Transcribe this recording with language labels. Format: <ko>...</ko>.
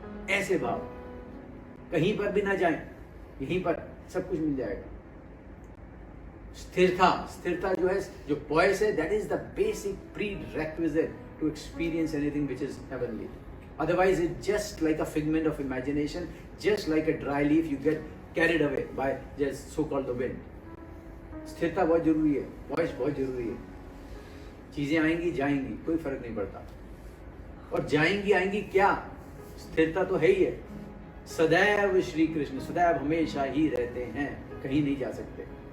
<hi>ऐसे भाव कहीं पर भी ना जाएं, यहीं पर सब कुछ मिल जाएगा। स्थिरता, स्थिरता जो है, जो पॉइस है,</hi> <en>That is the basic prerequisite to experience anything which is heavenly. Otherwise, it's just like a figment of imagination, just like a dry leaf, you get carried away by just so-called the wind.</en> <hi>स्थिरता बहुत जरूरी है, voice बहुत जरूरी है। चीजें आएंगी जाएंगी, कोई फर्क नहीं पड़ता। और जाएंगी आएंगी क्या? स्थिरता तो है ही है। सदैव श्री कृष्ण, सदैव हमेशा ही रहते हैं, कहीं नहीं जा सकते।</hi>